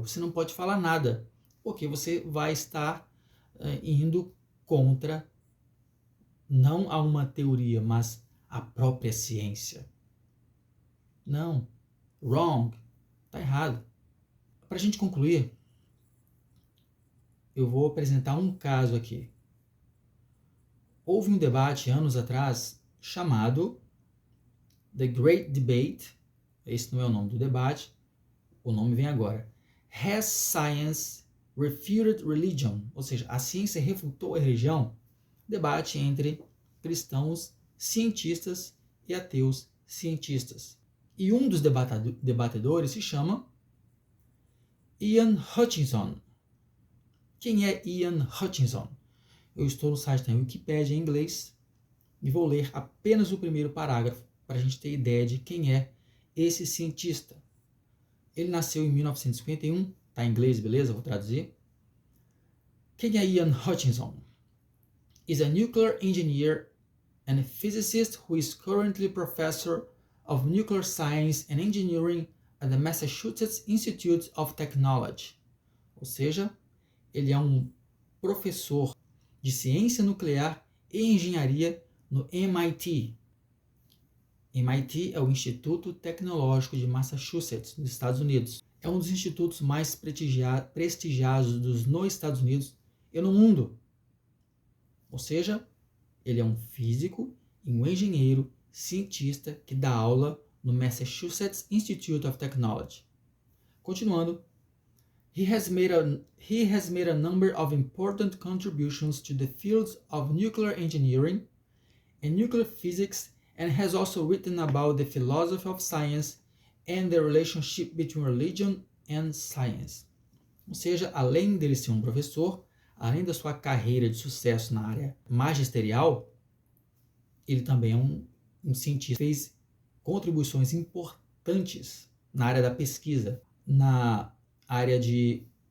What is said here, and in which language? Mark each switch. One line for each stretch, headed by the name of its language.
Portuguese: Você não pode falar nada. Porque você vai estar indo contra não a uma teoria, mas a própria ciência. Não.
English: Wrong.
Portuguese: Está errado. Para a gente concluir, eu vou apresentar um caso aqui. Houve um debate anos atrás chamado The Great Debate. Esse não é o nome do debate. O nome vem agora.
English: Has Science Refuted Religion?
Portuguese: Ou seja, a ciência refutou a religião? Debate entre cristãos cientistas e ateus cientistas. E um dos debatedores se chama Ian Hutchinson. Quem é Ian Hutchinson? Eu estou no site da Wikipedia em inglês e vou ler apenas o primeiro parágrafo para a gente ter ideia de quem é esse cientista. Ele nasceu em 1951, está em inglês, beleza? Vou traduzir. Quem é Ian Hutchinson?
English: Is a nuclear engineer and a physicist who is currently professor of nuclear science and engineering at the Massachusetts Institute of Technology.
Portuguese: Ou seja, ele é um professor de ciência nuclear e engenharia no MIT. MIT é o Instituto Tecnológico de Massachusetts, nos Estados Unidos. É um dos institutos mais prestigiados nos Estados Unidos e no mundo. Ou seja, ele é um físico e um engenheiro cientista que dá aula no Massachusetts Institute of Technology. Continuando,
English: he has made a number of important contributions to the fields of nuclear engineering and nuclear physics and has also written about the philosophy of science and the relationship between religion and science.
Portuguese: Ou seja, além dele ser um professor, além da sua carreira de sucesso na área magisterial, ele também é um cientista, fez contribuições importantes na área da pesquisa, na área de